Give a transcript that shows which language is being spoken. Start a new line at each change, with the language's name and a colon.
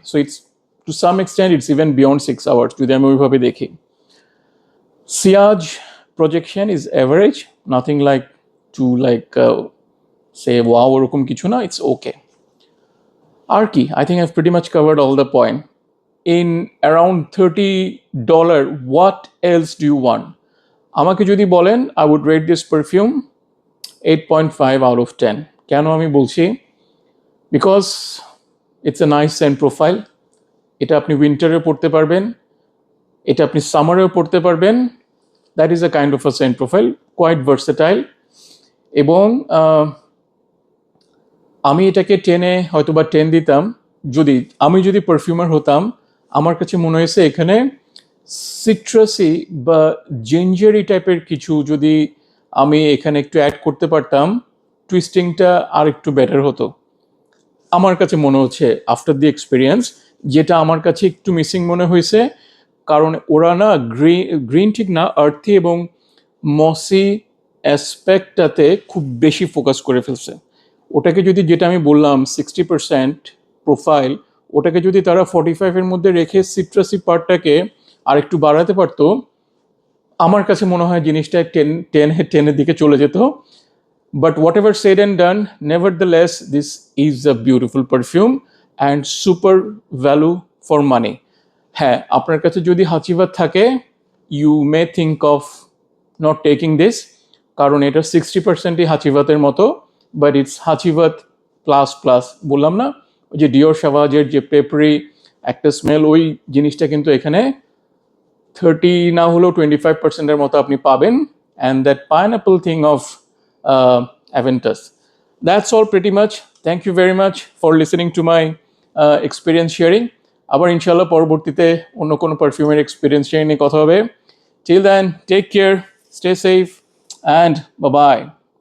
English: so it's to some extent it's even beyond 6 hours
Bangla: যদি আমি ওইভাবে দেখি।
English: Ciaz projection is average, nothing like to like say wow
Bangla: ওরকম কিছু না,
English: It's okay. আর কি, I think I have pretty much covered all the point. In around $30, what else do you want?
Bangla: আমাকে যদি বলেন,
English: I would rate this perfume 8.5 out of 10.
Bangla: কেন আমি বলছি?
English: Because it's a nice scent profile.
Bangla: এটা আপনি উইন্টারে পড়তে পারবেন, এটা আপনি সামারেও পড়তে পারবেন।
English: That is a kind of a scent profile, quite versatile.
Bangla: এবং আমি এটাকে 10-এ হয়তো বা 10 দিতাম আমি যদি পারফিউমার হতাম। আমার কাছে মনে হয়েছে এখানে সিট্রাসি বা জিঞ্জারি টাইপের কিছু যদি আমি এখানে একটু অ্যাড করতে পারতাম, টুইস্টিংটা আর একটু বেটার হতো আমার কাছে মনে হচ্ছে আফটার দি এক্সপিরিয়েন্স। যেটা আমার কাছে একটু মিসিং মনে হয়েছে, কারণ ওরা না গ্রিন ঠিক না, আর্থি এবং মসি অ্যাসপেক্টটাতে খুব বেশি ফোকাস করে ফেলছে। ওটাকে যদি, যেটা আমি বললাম 60% প্রোফাইল, ওটাকে যদি তারা 45-এর মধ্যে রেখে সিট্রাসি পার্টটাকে আর একটু বাড়াতে পারতো, আমার কাছে মনে হয় জিনিসটা 10-এর দিকে চলে যেত।
English: But whatever said and done, nevertheless, this is a beautiful perfume and super value for money.
Bangla: হ্যাঁ, আপনার কাছে যদি হাচিবাত থাকে,
English: you may think of not taking this,
Bangla: কারণ এটা 60%ই হাচিবাতের মতো,
English: But it's Hacivat plus plus.
Bangla: বললাম না, ওই যে ডিওর সাভাজের যে পেপারি একটা স্মেল, ওই জিনিসটা কিন্তু এখানে 30 না হলেও 25%-এর মতো আপনি পাবেন।
English: And that pineapple thing of Aventus. That's all pretty much. Thank you very much for listening to my experience sharing.
Bangla: আবার ইনশাল্লাহ পরবর্তীতে অন্য কোনো পারফিউমের এক্সপিরিয়েন্স শেয়ার নিয়ে কথা হবে।
English: Till then, take care, stay safe, and bye-bye.